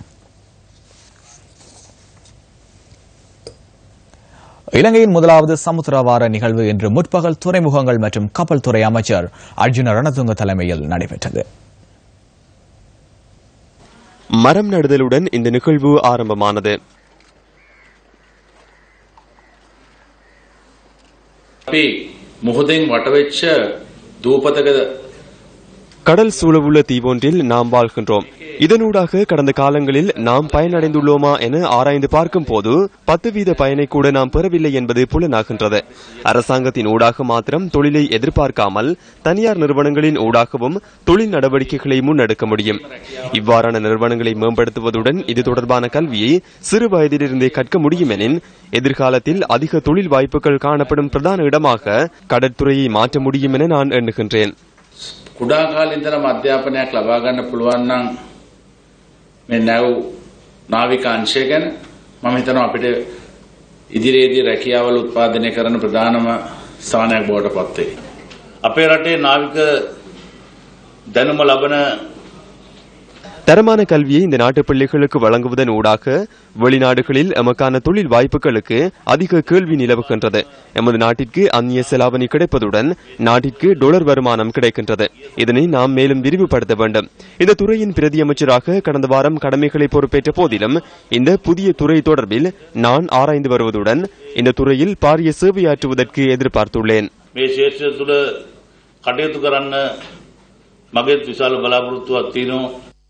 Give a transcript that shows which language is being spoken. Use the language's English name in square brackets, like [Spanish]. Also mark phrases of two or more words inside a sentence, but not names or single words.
[Tamil] இலங்கையின் முதலாவது சமுத்திரவார நிகழ்வு இன்று முற்பகல் துறைமுகங்கள் மற்றும் கப்பல் துறை அமைச்சர் அர்ஜுன ரணதுங்க தலைமையில் நடைபெற்றது. மரம் நடுதலுடன் இந்த நிகழ்வு ஆரம்பமானது. [Sinhala] අපි මුහුදෙන් වටවෙච්ච දූපතක [Tamil] கடல் சூழவுள்ள தீவொன்றில் நாம் வாழ்கின்றோம். இதனூடாக கடந்த காலங்களில் நாம் பயனடைந்துள்ளோமா என ஆராய்ந்து பார்க்கும் போது 10% பயனை கூட நாம் பெறவில்லை என்பது புலனாகின்றது. அரசாங்கத்தின் ஊடாக மாத்திரம் தொழிலை எதிர்பார்க்காமல் தனியார் நிறுவனங்களின் ஊடாகவும் தொழில் நடவடிக்கைகளை முன்னெடுக்க முடியும். இவ்வாறான நிறுவனங்களை மேம்படுத்துவதுடன் இது தொடர்பான கல்வியை சிறு வயதிலிருந்தே கற்க முடியும் எனின் எதிர்காலத்தில் அதிக தொழில் வாய்ப்புகள் காணப்படும் பிரதான இடமாக கடற்துறையை மாற்ற முடியும் என நான் எண்ணுகின்றேன். [Sinhala] කුඩා කාලේ ඉඳලම අධ්‍යාපනයක් ලබා ගන්න පුළුවන් නම් මේ නැව් නාවික අංශය ගැන මම හිතනවා අපිට ඉදිරියේදී රැකියාවල උත්පාදනය කරන ප්‍රධානම ස්ථානයක් බවට පත් වෙයි. අපේ රටේ නාවික දැනුම ලබන [Tamil] தரமான கல்வியை இந்த நாட்டு பிள்ளைகளுக்கு வழங்குவதன் ஊடாக வெளிநாடுகளில் எமக்கான தொழில் வாய்ப்புகளுக்கு அதிக கேள்வி நிலவுகின்றது. எமது நாட்டிற்கு அந்நிய செலாவணி கிடைப்பதுடன் நாட்டிற்கு டொலர் வருமானம் கிடைக்கின்றது. இதனை நாம் மேலும் விரிவுபடுத்த வேண்டும். இந்த துறையின் பிரதி அமைச்சராக கடந்த வாரம் கடமைகளை பொறுப்பேற்ற போதிலும் இந்த புதிய துறை தொடர்பில் நான் ஆராய்ந்து வருவதுடன் இந்த துறையில் பாரிய சேவையாற்றுவதற்கு எதிர்பார்த்துள்ளேன். [Sinhala] මේ ශේෂ්ත්‍රය තුළ කටයුතු කරන්න මගේ විශාල බලාපොරොත්තුවක් තියෙනවා.